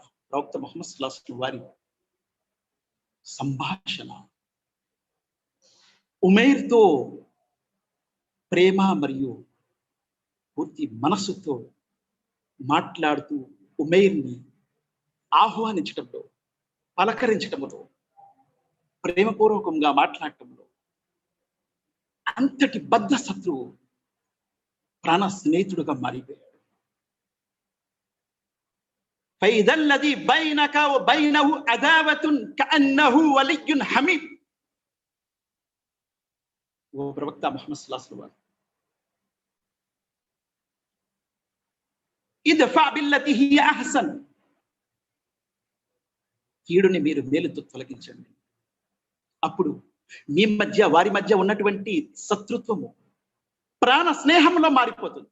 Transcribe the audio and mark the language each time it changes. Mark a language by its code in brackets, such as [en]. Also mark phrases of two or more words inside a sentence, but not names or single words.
[te] ప్రవక్త ముహమ్మద్ [ar] صلى الله عليه وسلم [te] వారి సంభాషణ ఉమైర్తో ప్రేమ మరియు పూర్తి మనస్సుతో మాట్లాడుతూ ఉమైర్ని ఆహ్వానించటంలో, పలకరించటంలో, ప్రేమపూర్వకంగా మాట్లాడటంలో అంతటి బద్ధ శత్రువు ప్రాణ స్నేహితుడుగా మారిపోయాడు. [ar] فإذا الذي بينك وبينه عداوة كأنه ولي حميم. [te] ఓ ప్రవక్త ముహమ్మద్ [ar] صلى الله عليه وسلم، ادفع بالتي هي أحسن. [te] కీడుని మీరు మేలుతో తొలగించండి. అప్పుడు మీ మధ్య వారి మధ్య ఉన్నటువంటి శత్రుత్వము ప్రాణ స్నేహంలో మారిపోతుంది.